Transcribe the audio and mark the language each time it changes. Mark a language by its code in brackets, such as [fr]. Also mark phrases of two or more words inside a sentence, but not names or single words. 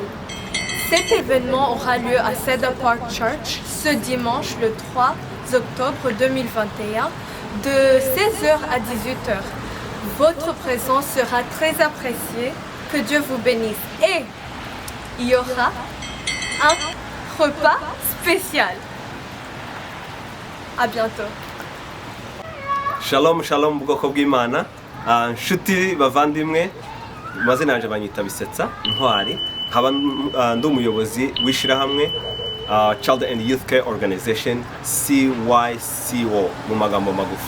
[fr] Cet événement aura lieu à Cedar Park Church ce dimanche le 3 octobre 2021 de 16h à 18h. Votre présence sera très appréciée. Que Dieu vous bénisse. Et il y aura un repas spécial. À bientôt. [rw] Shalom shalom bwoko bw'Imana, nshuti bavandimwe, mazina yanje banyita Bisetsa Ntwari, nkaba ndi umuyobozi w'ishirahamwe Child and Youth Care Organization, CYCO mu magambo magufi.